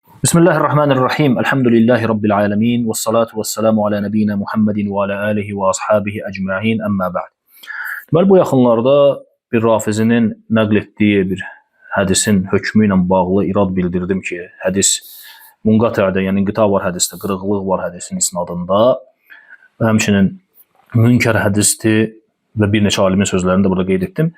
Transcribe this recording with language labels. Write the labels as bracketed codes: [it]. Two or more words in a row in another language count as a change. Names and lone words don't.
[ar] بسم الله الرحمن الرحيم. الحمد لله رب العالمين. والصلاة والسلام على نبينا محمد وعلى آله وأصحابه أجمعين. أما بعد. [az] Deməli, bu yaxınlarda bir rafizinin nəql etdiyi bir hədisin hökmü ilə bağlı irad bildirdim ki, hədis munqati'də, yəni inqita var hədisdə, qırıqlıq var hədisin isnadında və həmçinin münkər hədisdir və bir neçə alimin sözlərini də burada qeyd etdim.